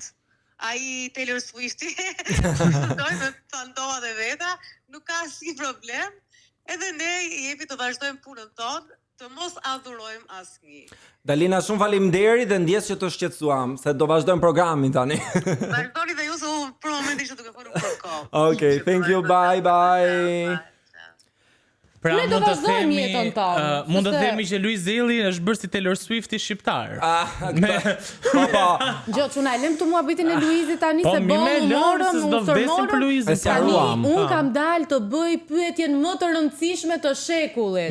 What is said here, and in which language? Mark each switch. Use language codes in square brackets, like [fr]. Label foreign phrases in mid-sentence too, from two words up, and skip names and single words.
[sq] Ai Taylor Swifti, doj me fantomat e veta, nuk ka asnjë problem. Edhe ne jepi të vazhdojmë punën tonë, të mos adhurojmë asnjë. Dalina, shumë faleminderit dhe ndjes që të shqetësuam, se do vazhdojmë programin tani. Vazhdoni dhe ju se unë për momentin që duke folur për kohë. [en] Okay, thank you, bye. [sq] Pra Ne do vazhdojmë jetën tonë. Mund të themi që Luiz Eli është bërë si Taylor Swifti shqiptar. Po. Gjo, çuna lëm të muhabetin e Luizit tani se mi me lërë, se do vdesim për Luizin. Tani unë kam dalë të bëj pyetjen më të rëndësishme të shekullit.